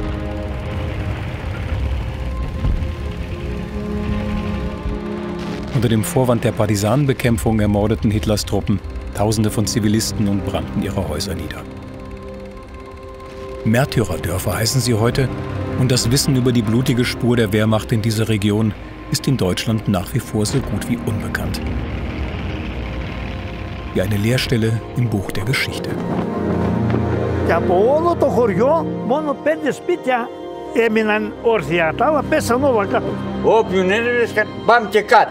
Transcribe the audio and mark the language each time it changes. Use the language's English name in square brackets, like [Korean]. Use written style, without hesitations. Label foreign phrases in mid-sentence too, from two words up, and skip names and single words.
[German] Unter dem Vorwand der Partisanenbekämpfung ermordeten Hitlers Truppen Tausende von Zivilisten und brannten ihre Häuser nieder. Märtyrerdörfer heißen sie heute, und das Wissen über die blutige Spur der Wehrmacht in dieser Region ist in Deutschland nach wie vor so gut wie unbekannt. Wie eine Leerstelle im Buch der Geschichte. [Greek] Και από όλο το χωριό μόνο 5 σπίτια έμειναν όρθια, τα άλλα πέσαν όλα κάτω. Όποιον έλεγε πάμε και κάτω.